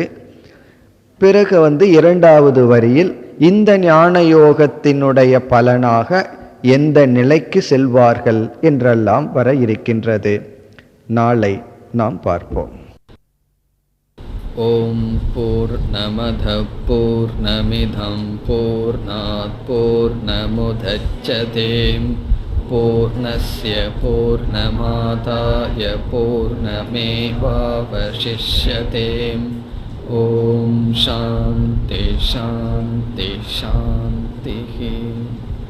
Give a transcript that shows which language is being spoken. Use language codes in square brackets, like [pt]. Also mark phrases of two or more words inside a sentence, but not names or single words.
[ta] பிறகு இரண்டாவது வரியில் இந்த ஞான யோகத்தினுடைய பலனாக எந்த நிலைக்கு செல்வார்கள் என்றெல்லாம் வர இருக்கின்றது. நாளை நாம் பார்ப்போம். [sa] ॐ पूर्णमदः पूर्णमिदं पूर्णात् पूर्णमुदच्यते पूर्णस्य पूर्णमादाय पूर्णमेवावशिष्यते. ॐ शान्तिः शान्तिः शान्तिः.